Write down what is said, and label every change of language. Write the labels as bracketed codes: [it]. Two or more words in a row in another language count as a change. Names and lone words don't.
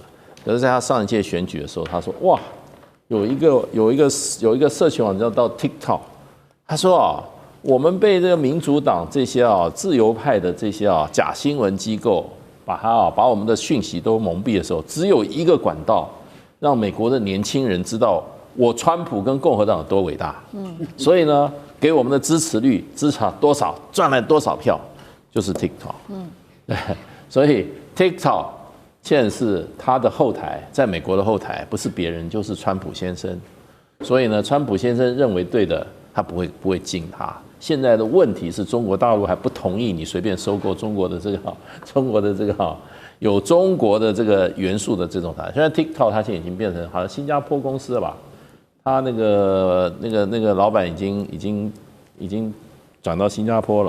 [zh] 可是在他上一屆選舉的時候，他說哇。有一個社群網站叫 TikTok， 他說啊，我們被這個民主黨這些自由派的這些假新聞機構把我們的訊息都蒙蔽的時候，只有一個管道讓美國的年輕人知道我川普跟共和黨有多偉大。所以呢，給我們的支持率支持多少，賺了多少票，就是 TikTok。對，所以 TikTok。現在是他的後台，在美國的後台不是別人就是川普先生，所以呢，川普先生認為對的，他不會禁他。現在的問題是中國大陸還不同意你隨便收購中國的這個有中國的這個元素的這種台。現在 TikTok 它現在已經變成好像新加坡公司了吧？他那個老闆已經轉到新加坡了。